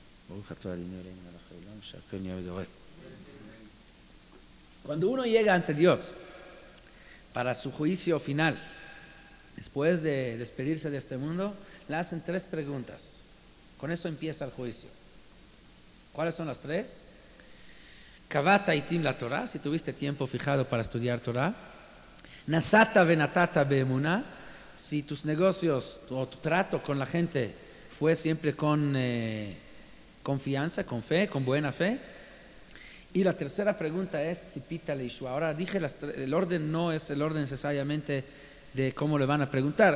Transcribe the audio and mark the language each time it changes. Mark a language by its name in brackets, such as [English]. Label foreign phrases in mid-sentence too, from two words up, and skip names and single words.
[Spanish] Cuando uno llega ante Dios para su juicio final, después de despedirse de este mundo, le hacen 3 preguntas. Con eso empieza el juicio. ¿Cuáles son las 3? [Hebrew] קבעת עתים לתורה, [Spanish] si tuviste tiempo fijado para estudiar Torah. [Hebrew] נשאת ונתת באמונה, [Spanish] si tus negocios o tu trato con la gente fue siempre con confianza, con fe, con buena fe. Y la tercera pregunta es [Hebrew] צפית לישועה. [Spanish] Ahora dije, el orden no es el orden necesariamente de cómo le van a preguntar.